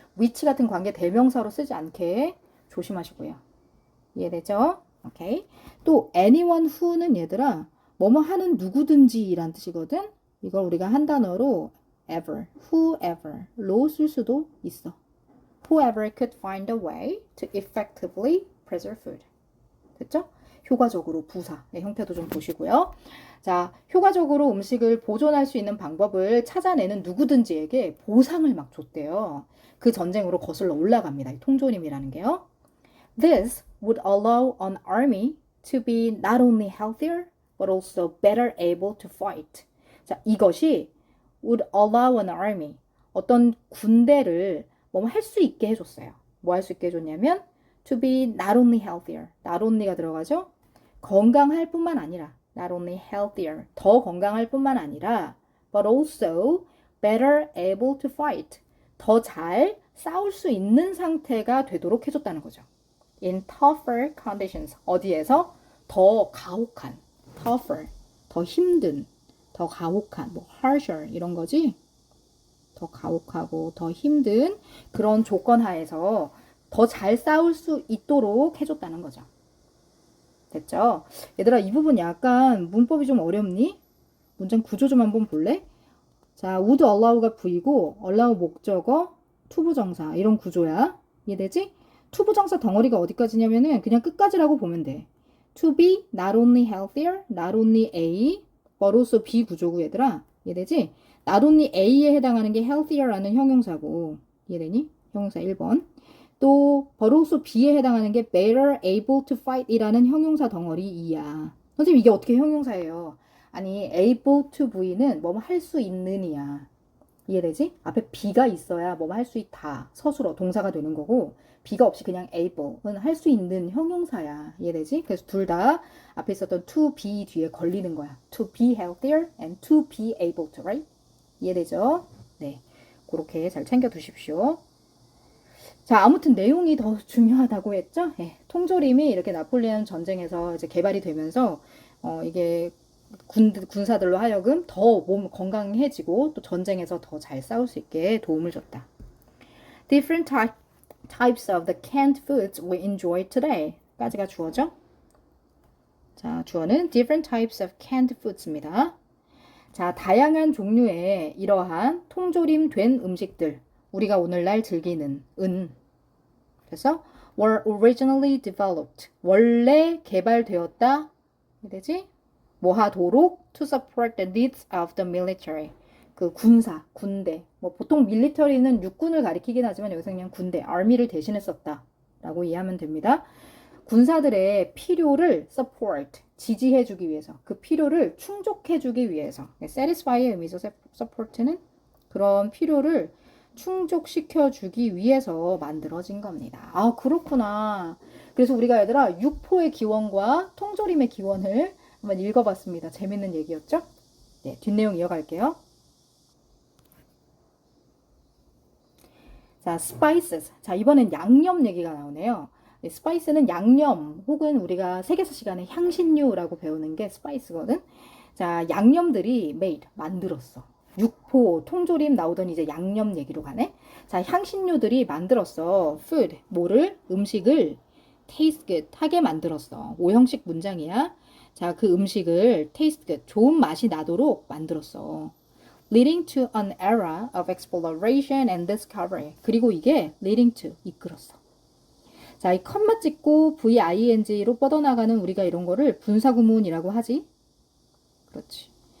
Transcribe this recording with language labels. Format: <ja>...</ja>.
<ko>which 같은 관계 대명사로 쓰지 않게 조심하시고요. 이해되죠? 오케이. 또 anyone who는 얘들아 뭐뭐 하는 누구든지 이란 뜻이거든. 이걸 우리가 한 단어로 ever, whoever로 쓸 수도 있어.</ko> <en>Whoever could find a way to effectively preserve food.</en> <ko>됐죠? 효과적으로 부사의 형태도 좀 보시고요. 자, 효과적으로 음식을 보존할 수 있는 방법을 찾아내는 누구든지에게 보상을 막 줬대요. 그 전쟁으로 거슬러 올라갑니다. 이 통조림이라는 게요.</ko> <en>This would allow an army to be not only healthier but also better able to fight.</en> <ko>자, 이것이</ko> <en>would allow an army,</en> <ko>어떤 군대를 뭐 할 수 있게 해줬어요. 뭐 할 수 있게 해줬냐면</ko> <en>to be not only healthier, not only</en> <ko>가 들어가죠. 건강할 뿐만 아니라</ko> <en>not only healthier,</en> <ko>더 건강할 뿐만 아니라</ko> <en>but also better able to fight,</en> <ko>더 잘 싸울 수 있는 상태가 되도록 해줬다는 거죠.</ko> <en>In tougher conditions,</en> <ko>어디에서? 더 가혹한, tougher, 더 힘든, 더 가혹한, 뭐 harsher 이런 거지. 더 가혹하고 더 힘든 그런 조건 하에서 더 잘 싸울 수 있도록 해줬다는 거죠. 됐죠? 얘들아, 이 부분 약간 문법이 좀 어렵니? 문장 구조 좀 한번 볼래? 자, would allow가 V고 allow 목적어, 투부정사 이런 구조야. 이해되지? 투부정사 덩어리가 어디까지냐면은 그냥 끝까지라고 보면 돼.</ko> <en>To be not only healthier, not only A, but also B</en> <ko>구조고 얘들아. 이해되지? not only A에 해당하는 게 healthier라는 형용사고. 이해되니? 형용사 1번. 또 but also B에 해당하는 게</ko> <en>better able to fight</en> <ko>이라는 형용사 덩어리 2야. 선생님 이게 어떻게 형용사예요? 아니 able to V는 뭐뭐 할 수 있는 이야. 이해되지? 앞에 B가 있어야 뭐뭐 할 수 있다. 서술어 동사가 되는 거고 B가 없이 그냥 able은 할 수 있는 형용사야. 이해되지? 그래서 둘 다 앞에 있었던 to be 뒤에 걸리는 거야.</ko> <en>To be healthier and to be able to, right?</en> <ko>이해되죠? 네, 그렇게 잘 챙겨 두십시오. 자, 아무튼 내용이 더 중요하다고 했죠? 예, 통조림이 이렇게 나폴레옹 전쟁에서 이제 개발이 되면서 이게 군사들로 하여금 더 몸 건강해지고 또 전쟁에서 더 잘 싸울 수 있게 도움을 줬다.</ko> <en>Different types of the canned foods we enjoy today.</en> <ko>까지가 주어죠? 자, 주어는</ko> <en>different types of canned foods</en> <ko>입니다. 자, 다양한 종류의 이러한 통조림 된 음식들. 우리가 오늘날 즐기는 그래서</ko> <en>were originally developed.</en> <ko>원래 개발되었다. 되지? 뭐 하도록</ko> <en>to support the needs of the military.</en> <ko>그 군사, 군대. 뭐 보통 밀리터리는 육군을 가리키긴 하지만 여기서 그냥 군대, army를 대신했었다. 라고 이해하면 됩니다. 군사들의 필요를 support, 지지해주기 위해서, 그 필요를 충족해주기 위해서, satisfy의 의미죠. support는 그런 필요를 충족시켜주기 위해서 만들어진 겁니다. 아, 그렇구나. 그래서 우리가 얘들아 육포의 기원과 통조림의 기원을 한번 읽어봤습니다. 재밌는 얘기였죠? 네, 뒷내용 이어갈게요. 자, spices. 자, 이번엔 양념 얘기가 나오네요. 네, 스파이스는 양념 혹은 우리가 세계사 시간에 향신료라고 배우는 게 스파이스거든. 자, 양념들이 made, 만들었어. 육포, 통조림 나오던 이제 양념 얘기로 가네. 자, 향신료들이 만들었어. food, 뭐를? 음식을</ko> <en>taste good,</en> <ko>하게 만들었어. 5형식 문장이야. 자, 그 음식을</ko> <en>taste good,</en> <ko>좋은 맛이 나도록 만들었어.</ko> <en>leading to an era of exploration and discovery.</en> <ko>그리고 이게</ko> <en>leading to,</en> <ko>이끌었어. 자, 이 컴마 찍고 VING로 뻗어나가는 우리가 이런 거를 분사구문이라고 하지. 그렇지.</ko>